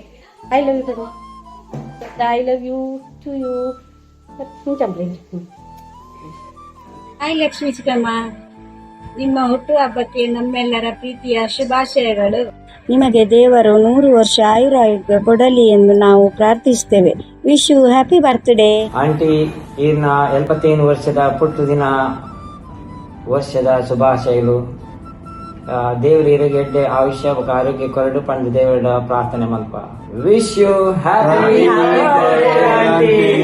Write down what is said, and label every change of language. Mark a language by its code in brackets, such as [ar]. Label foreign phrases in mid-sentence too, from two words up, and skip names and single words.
[en] I love you bunny. I love you to you. [kn] ಹಾಯ್ ಲಕ್ಷ್ಮೀ ಚಿಕ್ಕಮ್ಮ, ನಿಮ್ಮ ಹುಟ್ಟುಹಬ್ಬಕ್ಕೆ ನಮ್ಮೆಲ್ಲರ ಪ್ರೀತಿಯ ಶುಭಾಶಯಗಳು. ನಿಮಗೆ ದೇವರು 100 ವರ್ಷ ಆಯುರಾರೋಗ್ಯ ಕೊಡಲಿ ಎಂದು ನಾವು ಪ್ರಾರ್ಥಿಸುತ್ತೇವೆ. [en] wish you happy birthday ಆಂಟಿ. [tcy] ಈರ್ನ 75 ವರ್ಷದ ಪುಟ್ಟು ವರ್ಷದ ಶುಭಾಶಯಗಳು. ದೇವರು ಇರಗೆಡ್ಡೆ ಆಯುಷ್ಯ ಆರೋಗ್ಯ ಕೊರಡು ಪಂಡು ದೇವರ ಪ್ರಾರ್ಥನೆ ಮಲ್ಪ. [en] wish you happy birthday.